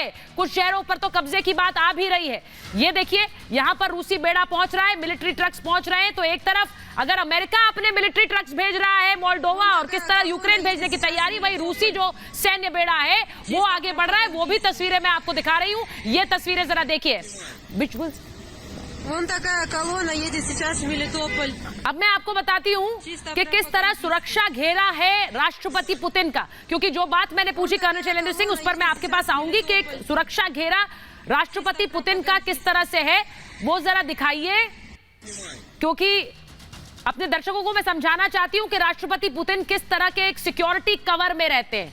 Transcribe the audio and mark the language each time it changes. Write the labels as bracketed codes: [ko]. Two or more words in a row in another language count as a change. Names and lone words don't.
[hi] कुछ शहरों पर तो कब्जे की बात आ भी रही है। ये देखिए, यहां पर रूसी बेड़ा पहुंच रहा है, [en] military trucks [hi] पहुंच रहे हैं। तो एक तरफ अगर अमेरिका अपने [en] military trucks [hi] भेज रहा है मोल्डोवा और किस तरह यूक्रेन भेजने की तैयारी, वही रूसी जो सैन्य बेड़ा है वो आगे बढ़ रहा है। वो भी तस्वीरें मैं आपको दिखा रही हूं। ये तस्वीरें जरा देखिए। [ru] Вон такая колонна едет сейчас в Мелитополь. [hi] अब मैं आपको बताती हूँ कि किस तरह सुरक्षा घेरा है राष्ट्रपति पुतिन का, क्योंकि जो बात मैंने पूछी कर्नल शैलेंद्र सिंह, उस पर मैं आपके पास आऊंगी कि एक सुरक्षा घेरा राष्ट्रपति पुतिन का किस तरह से है, वो जरा दिखाइए। क्योंकि अपने दर्शकों को मैं समझाना चाहती हूँ कि राष्ट्रपति पुतिन किस तरह के एक [en] security cover [hi] में रहते हैं।